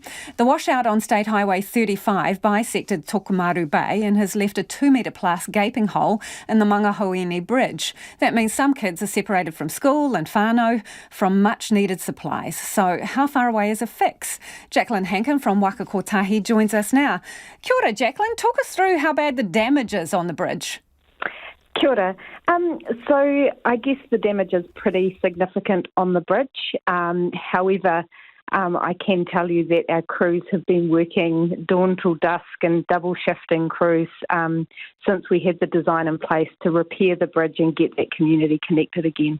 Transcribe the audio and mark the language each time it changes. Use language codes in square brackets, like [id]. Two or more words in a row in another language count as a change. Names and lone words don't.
[en] The washout on State Highway 35 bisected Tokomaru Bay and has left a 2-metre-plus gaping hole in the Mangahoini Bridge. That means some kids are separated from school and whānau from much-needed supplies. So how far away is a fix? Jacqueline Hankin from Waka Kotahi joins us now. [mi] Kia ora, Jacqueline. [en] Talk us through how bad the damage is on the bridge. [mi] Kia ora. [en] So I guess the damage is pretty significant on the bridge. However, I can tell you that our crews have been working dawn till dusk and double shifting crews since we had the design in place to repair the bridge and get that community connected again.